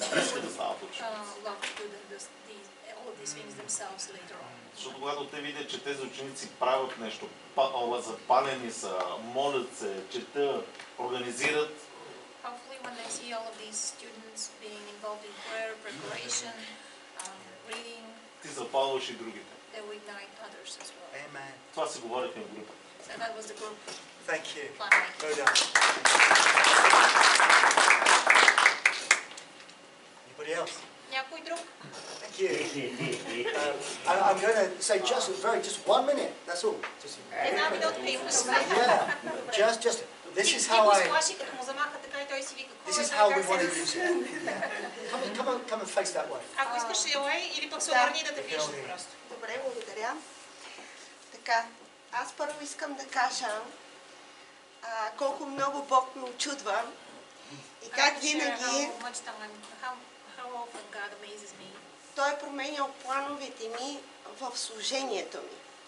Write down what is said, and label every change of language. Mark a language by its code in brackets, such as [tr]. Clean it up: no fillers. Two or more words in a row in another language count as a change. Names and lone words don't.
[bg] Искат да стават ученици. Защото когато те видят, че тези ученици правят нещо, запалени са, молят се, четат, организират, ти запалваш и другите. Това си говорихме в групата. [en] Thank you. Well done. Anybody else? [bg] Някой друг? [en] Thank you. I'm going to say just 1 minute. That's all. [bg] Една минутка имаш. [en] Yeah. Just. This is how I. This is how we want to use it. Come and face that way. [bg] Ако искаш елай или пък се обърни да те вижда просто. Добре, благодаря. Така, аз първо искам да кажа колко много Бог ме очудва и как винаги Той е променял плановете ми в служението ми.